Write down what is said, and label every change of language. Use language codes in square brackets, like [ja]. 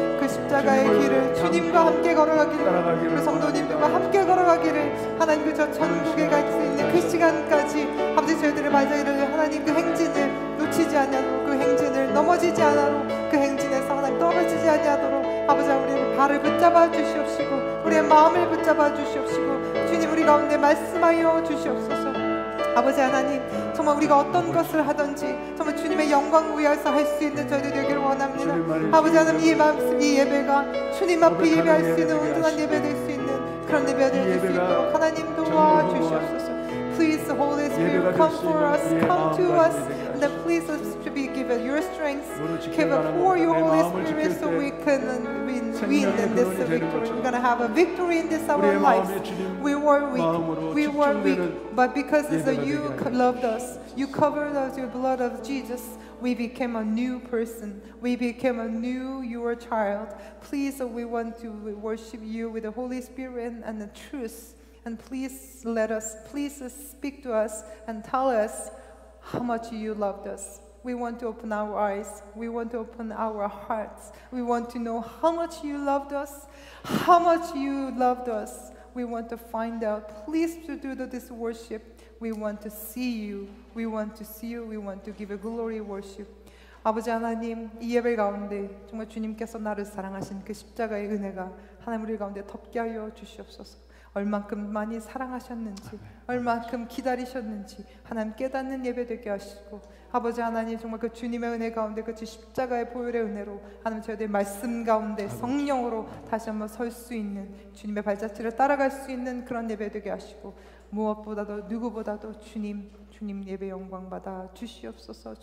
[ko] 그 십자가의 길을 주님과 함께 걸어가기를, 그 성도님들과 함께 걸어가기를, 하나님 그저 천국에 갈 수 있는 그 시간까지 아버지 저희들의 발자취를 하나님 그 행진을 놓치지 않도록, 그 행진을 넘어지지 않도록, 그 행진에서 하나님 떨어지지 않도록 아버지 우리의 발을 붙잡아 주시옵시고, 우리의 마음을 붙잡아 주시옵시고, 주님 우리 가운데 말씀하여 주시옵소서. 아버지 하나님, 정말 우리가 어떤 것을 하든지 정말 주님의 영광을 위해서 할 수 있는 저희들 되기를 원합니다. 아버지 하나님, 이 말씀, 이 예배가 주님 앞에 예배할 수 있는 온전한 예배 될 수 있는 그런 예배 드릴 수 있도록 하나님 도와주시옵소서. [en] Please, Holy Spirit, come for us, come to us, and then please us to be given your strength, give us for your Holy Spirit, so we can win in this victory. We're gonna have a victory in this our lives. We were weak, but because you loved us, you covered us with your blood of Jesus. We became a new person. We became a new your child. Please, we want to worship you with the Holy Spirit and the truth. And please please speak to us and tell us how much you loved us. We want to open our eyes. We want to open our hearts. We want to know how much you loved us, how much you loved us. We want to find out. Please to do this worship. We want to see you. We want to see you. We want to give you glory worship. [ko] 아버지 하나님, 이 예배 가운데 정말 주님께서 나를 사랑하신 그 십자가의 은혜가 하나님 우리 가운데 덮게 하여 주시옵소서. 얼만큼 많이 사랑하셨는지, 얼만큼 기다리셨는지 하나님 깨닫는 예배 되게 하시고, 아버지 하나님 정말 그 주님의 은혜 가운데 그 십자가의 보혈의 은혜로 하나님 저희들 말씀 가운데 성령으로 다시 한번 설 수 있는, 주님의 발자취를 따라갈 수 있는 그런 예배 되게 하시고, 무엇보다도 누구보다도 주님 예배 영광 받아 주시옵소서.